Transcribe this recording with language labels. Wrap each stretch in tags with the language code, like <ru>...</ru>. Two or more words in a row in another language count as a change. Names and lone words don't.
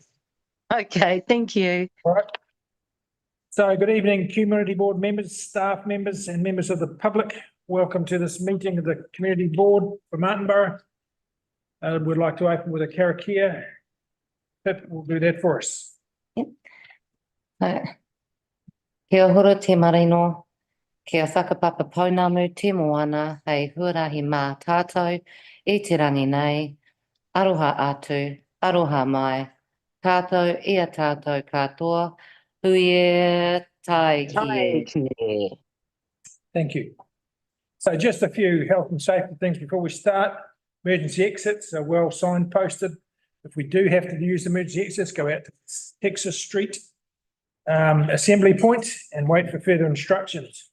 <en>Okay, thank you. All right. So good evening, Community Board members, staff members and members of the public. Welcome to this meeting of the Community Board for Martinborough. We'd like to open with a karakia. Pip will do that for us.</en> <mi>Kia horo te marino, kia whakapapa pounamu te moana, hei huarahi mā tātou, e te rangi nei, aroha atu, aroha mai, tātou, ia tātou katoa, huie tai kie.</mi> <en>Thank you. So just a few health and safety things before we start. Emergency exits are well signposted. If we do have to use emergency exits, go out to Texas Street assembly point and wait for further instructions.</en>